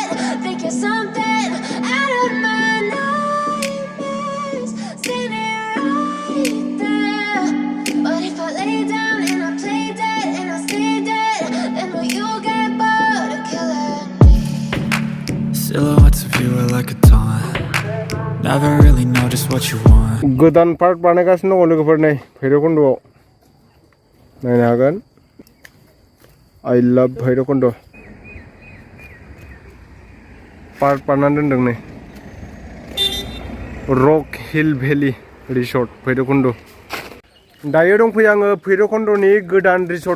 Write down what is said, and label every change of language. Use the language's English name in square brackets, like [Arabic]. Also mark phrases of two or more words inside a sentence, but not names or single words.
[English] Think you're something out of my nightmares, standing right there. But if I lay down and I play dead and I stay dead, then will you get bored of killing me? Silhouettes of you are like a taunt. Never really know just what you want. [Bodo] गोदान पार्क बानायगासिनो दङ लोगोफोर नै भैरबकुन्द'आव नायनो हागोन [English] I love [Bodo] भैरबकुन्द' पार्क बानायनानै दोनदों नै रक हिल भेलि रिसर्ट भैरबकुन्द' दायो दंफैयो आङो भैरबकुन्द'नि गोदान रिसर्ट